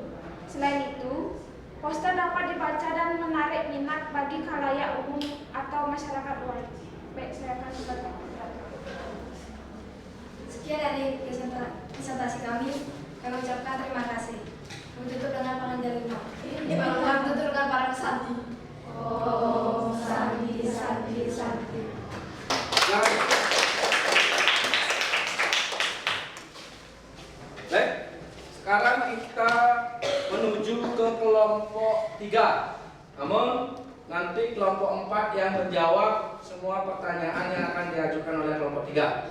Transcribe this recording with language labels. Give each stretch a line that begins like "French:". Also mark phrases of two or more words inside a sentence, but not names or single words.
Indonesian: Selain itu, poster dapat dibaca dan menarik minat bagi khalayak umum atau masyarakat luas. Baik, saya akan membaca. Sekian dari presentasi kami ucapkan terima kasih. Kami tutup dengan panganjali lima. Kami tutup dengan para santi.
Sanskrit: Om santi santi santi.
Indonesian: Baik, sekarang kita menuju ke kelompok 3. Namun nanti kelompok 4 yang menjawab semua pertanyaan yang akan diajukan oleh kelompok 3.